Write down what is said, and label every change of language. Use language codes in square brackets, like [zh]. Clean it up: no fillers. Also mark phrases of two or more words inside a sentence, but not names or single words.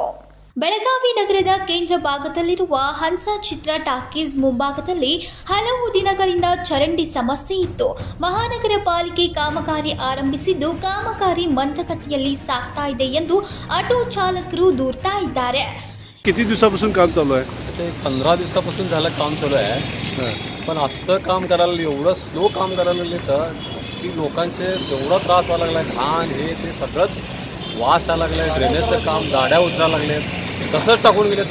[kn] ಬೆಳಗಾವಿ ನಗರದ ಕೇಂದ್ರ ಭಾಗದಲ್ಲಿರುವ ಹನ್ಸ ಚಿತ್ರ ಟಾಕೀಸ್ ಮುಂಭಾಗದಲ್ಲಿ ಹಲವು ದಿನಗಳಿಂದ ಚರಂಡಿ ಸಮಸ್ಯೆ ಇತ್ತು. ಮಹಾನಗರ ಪಾಲಿಕೆ ಕಾಮಗಾರಿ ಆರಂಭಿಸಿದ್ದು ಕಾಮಗಾರಿ ಮಂದಗತಿಯಲ್ಲಿ ಸಾಗ್ತಾ ಇದೆ ಎಂದು ಆಟೋ ಚಾಲಕರು ದೂರ್ತಾ ಇದ್ದಾರೆ. [mr] किती दिवसापासून काम चालू आहे? ते 15 दिवसापासून झालं काम चालू आहे. पण असं काम करायला एवढं स्लो काम करायला लागले तर की लोकांचे एवढा त्रास व्हायला लागला आहे. घाण हे ते सगळंच वास यायला लागलं आहे. ड्रेनेजचं काम गाड्या उतरायला लागले. तसंच टाकून गेले.